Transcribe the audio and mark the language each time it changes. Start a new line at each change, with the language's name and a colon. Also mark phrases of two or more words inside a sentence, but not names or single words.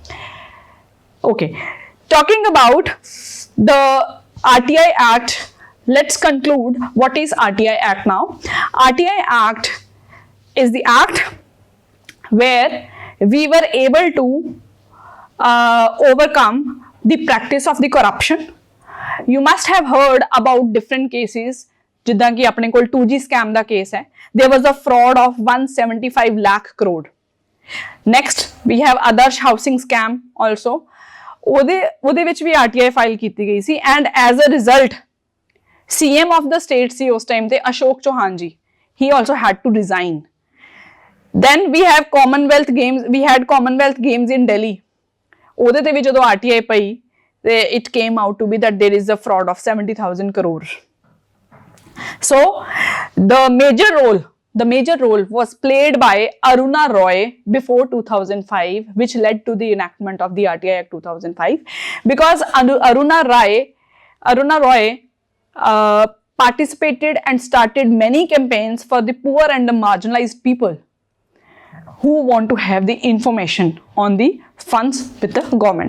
English: Okay, talking about the RTI Act, let's conclude what is RTI Act now. RTI Act is the act where we were able to overcome the practice of the corruption. You must have heard about different cases.
Punjabi: ਜਿੱਦਾਂ ਕਿ ਅਪਣੇ ਕੋਲ 2G scam ਦਾ case ਹੈ.
English: There was a fraud of 175 lakh crore. Next we have Adarsh housing scam also.
Punjabi: ਉਹਦੇ ਵਿੱਚ ਭੀ RTI file ਕੀਤੀ ਗਈ ਸੀ,
English: and as a result CM of the state
Punjabi: ਸੀ ਉਸ time ਤੇ
English: Ashok Chauhan ji, he also had to resign. then we have Commonwealth Games, we had Commonwealth Games in Delhi.
Punjabi: ਉਹਦੇ ਤੇ ਵੀ ਜਦੋਂ RTI ਪਈ ਤੇ
English: it came out to be that there is a fraud of 70,000 crore. So the major role was played by Aruna Roy before 2005, which led to the enactment of the RTI Act 2005, because Aruna Roy participated and started many campaigns for the poor and the marginalized people who want to have the information on the funds with the government.